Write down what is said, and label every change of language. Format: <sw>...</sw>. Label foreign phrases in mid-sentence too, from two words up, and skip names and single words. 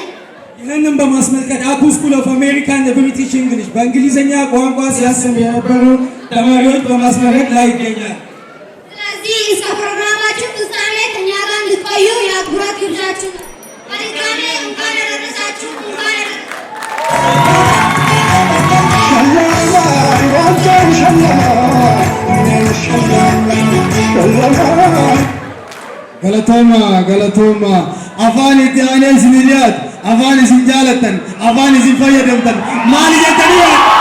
<am>ይህንን በማስመልከት አኩ ስኩል ኦፍ አሜሪካን ብሪቲሽ እንግሊሽ በእንግሊዝኛ ቋንቋ ሲያስተምሩ የነበሩ ተማሪዎች በማስመረቅ ላይ ይገኛል። ስለዚህ እስከ ፕሮግራማችን ፍጻሜ ከእኛ ጋር እንድትቆዩ የአክብሮት ግብዣችን ነው። በድጋሜ እንኳን ያደረሳችሁ እንኳን</am> <om>galatoma afaan itti aanee isiniliyaat afaan isin jaalatan afaan isin fayyadamtan maal jettanii</om>